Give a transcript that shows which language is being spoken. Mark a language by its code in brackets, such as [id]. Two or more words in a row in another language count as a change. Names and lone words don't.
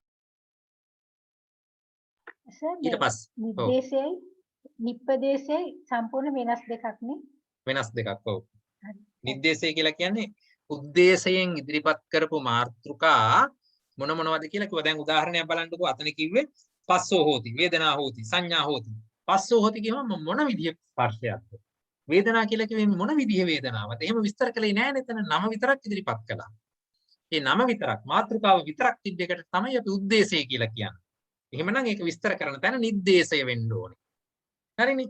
[si] ඊට පස්සේ නිर्देशයයි නිප්පදේශයයි සම්පූර්ණ වෙනස් දෙකක් නේ. වෙනස් දෙකක් ඔව්. නිर्देशය කියලා කියන්නේ උද්දේශයෙන් ඉදිරිපත් කරපු මාතෘකා මොන මොනවද කියලා කිව්වා. දැන් උදාහරණයක් බලන්නකෝ. අතන කිව්වේ [pi] පස්සෝ හෝති, වේදනා හෝති, සංඥා හෝති. පස්සෝ හෝති [si] කියවම මොන විදිහේ ස්පර්ශයක්ද? වේදනා කියලා කිව්වේ මොන විදිහේ වේදනාවක්ද? එහෙම විස්තර කළේ නැහැ නේද? නම විතරක් ඉදිරිපත් කළා. ඒ නම විතරක් මාතෘකාව විතරක් තිබ්බ එකට තමයි අපි උද්දේශය කියලා කියන්නේ. එහෙමනම් ඒක විස්තර කරන තැන නිද්දේශය වෙන්න ඕනේ. හරිනේ.